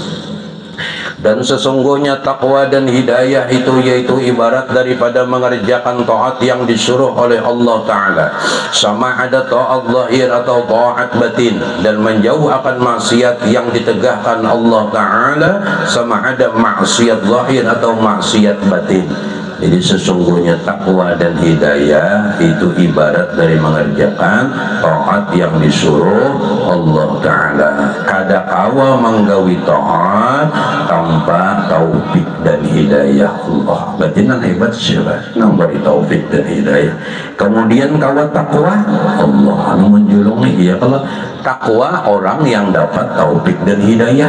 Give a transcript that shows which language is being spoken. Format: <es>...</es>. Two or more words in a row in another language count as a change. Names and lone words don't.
<ms>Dan sesungguhnya takwa dan hidayah itu yaitu ibarat daripada mengerjakan taat yang disuruh oleh Allah Ta'ala, sama ada taat zahir atau taat batin, dan menjauh akan maksiat yang ditegahkan Allah Ta'ala, sama ada maksiat zahir atau maksiat batin.</ms> <id>Jadi sesungguhnya takwa dan hidayah itu ibarat dari mengerjakan taat yang disuruh Allah Ta'ala.</id> <bjn>Kada kawa menggawi taat tanpa taufik dan hidayah Allah. Berarti nang hebat siapa? Nang beri taufik dan hidayah. Kemudian kawa takwa Allah anu menjulungi, ya kalau takwa orang yang dapat taufik dan hidayah.</bjn>